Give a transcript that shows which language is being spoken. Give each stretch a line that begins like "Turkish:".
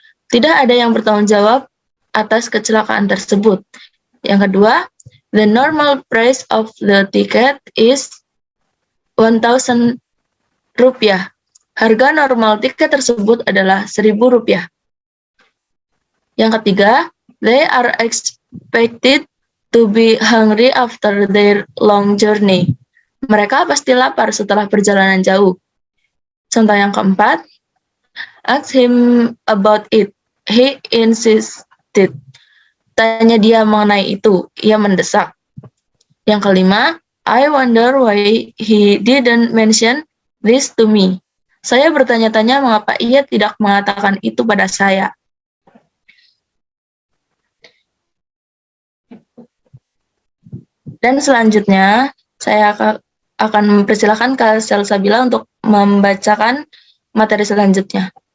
Indonesian: Tidak ada yang bertanggung jawab atas kecelakaan tersebut. Yang kedua,
English: the normal price of the ticket is 1.000 rupiah.
Indonesian: Harga normal tiket tersebut adalah 1.000 rupiah. Yang ketiga,
English: they are expected to be hungry after their long journey.
Indonesian: Mereka pasti lapar setelah perjalanan jauh. Contoh yang keempat,
English: ask him about it. He insisted.
Indonesian: Tanya dia mengenai itu. Ia mendesak. Yang kelima,
English: I wonder why he didn't mention this to me.
Indonesian: Saya bertanya-tanya mengapa ia tidak mengatakan itu pada saya. Dan selanjutnya, saya akan mempersilahkan Kak Salsabila untuk membacakan materi selanjutnya.